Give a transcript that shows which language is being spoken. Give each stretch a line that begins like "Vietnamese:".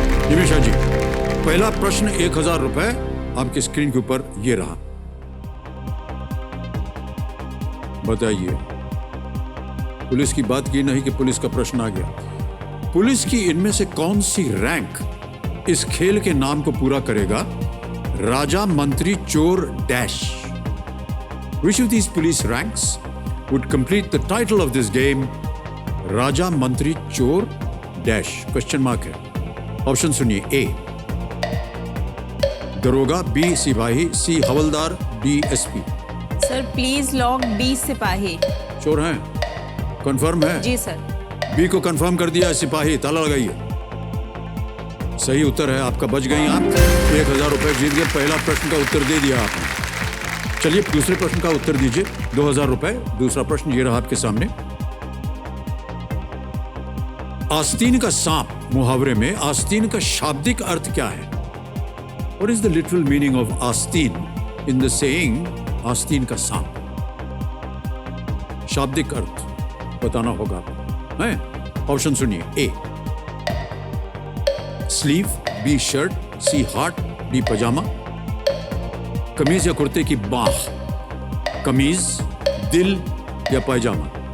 Hindi: निमिषा जी, पहला प्रश्न 1000 रुपए आपकी स्क्रीन के ऊपर ये रहा। बताइए, पुलिस की बात की नहीं कि पुलिस का प्रश्न आ गया। पुलिस की इनमें से कौन सी रैंक इस खेल के नाम को पूरा करेगा? राजा, मंत्री, चोर, dash.
English: Which of these police ranks would complete the title of this game?
Hindi: राजा, मंत्री, चोर, डैश। क्वेश्चन मार्क है। ऑप्शन सुनिए। ए दरोगा, बी सिपाही, सी हवलदार, D SP. Sir please lock B सिपाही। चोर हैं? कंफर्म है? जी सर। बी को कंफर्म कर दिया, सिपाही। ताला लगाइए। सही उत्तर है आपका, बच गई आप। 1000 रुपए जीत गए। पहला प्रश्न का उत्तर दे दिया आपने। चलिए दूसरे प्रश्न का उत्तर दीजिए। 2000 रुपए। दूसरा प्रश्न ये रहा आपके सामने। आस्तीन का सांप मुहावरे में आस्तीन का शाब्दिक अर्थ क्या है?
English: What is the literal meaning of आस्तीन in the saying आस्तीन का सांप?
Hindi: शाब्दिक अर्थ बताना होगा आपको, हैं? ऑप्शन सुनिए।
English: A sleeve, B shirt, C heart, D पजामा।
Hindi: कमीज या कुर्ते की बाह, कमीज, दिल या पैजामा?